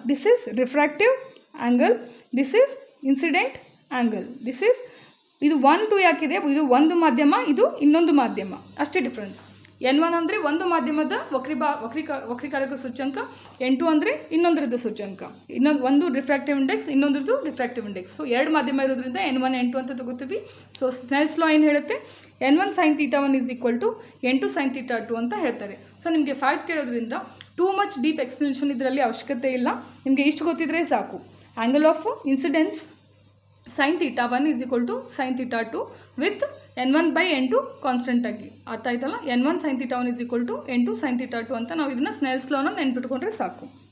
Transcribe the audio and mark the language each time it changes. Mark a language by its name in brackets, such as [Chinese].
[English] This is refractive angle, this is incident angle. [Kannada] ಇದು 1 2 ಯಾಕಿದೆ? ಇದು ಒಂದು ಮಾಧ್ಯಮ, ಇದು ಇನ್ನೊಂದು ಮಾಧ್ಯಮ, ಅಷ್ಟೇ ಡಿಫ್ರೆನ್ಸ್. N1 ಅಂದರೆ ಒಂದು ಮಾಧ್ಯಮದ ವಕ್ರೀಕಾರಕ ಸೂಚ್ಯಂಕ, N2 ಅಂದರೆ ಇನ್ನೊಂದರದ್ದು ಸೂಚ್ಯಂಕ. ಒಂದು refractive index, ಇನ್ನೊಂದ್ರದ್ದು refractive index. So ಎರಡು ಮಾಧ್ಯಮ ಇರೋದ್ರಿಂದ N1 N2 ಅಂತ ತಗೋತೀವಿ. ಸೊ ಸ್ನೆಲ್ಸ್ ಲಾ ಏನು ಹೇಳುತ್ತೆ? N1 sin θ1 = N2 sin θ2 ಅಂತ ಹೇಳ್ತಾರೆ. ಸೊ ನಿಮಗೆ fact ಕೇಳೋದ್ರಿಂದ too much deep explanation ಇದರಲ್ಲಿ ಅವಶ್ಯಕತೆ ಇಲ್ಲ. ನಿಮಗೆ ಇಷ್ಟು ಗೊತ್ತಿದ್ರೆ ಸಾಕು. Angle of incidence sin θ1 = sin θ2 with N1/N2 constant ಆಗಿ. ಅರ್ಥ ಆಯ್ತಲ್ಲ? N1 sin θ1 = N2 sin θ2 ಅಂತ ನಾವು ಇದನ್ನು ಸ್ನೆಲ್ಸ್ ಲಾನ ನೆನ್ಪಿಟ್ಕೊಂಡ್ರೆ ಸಾಕು.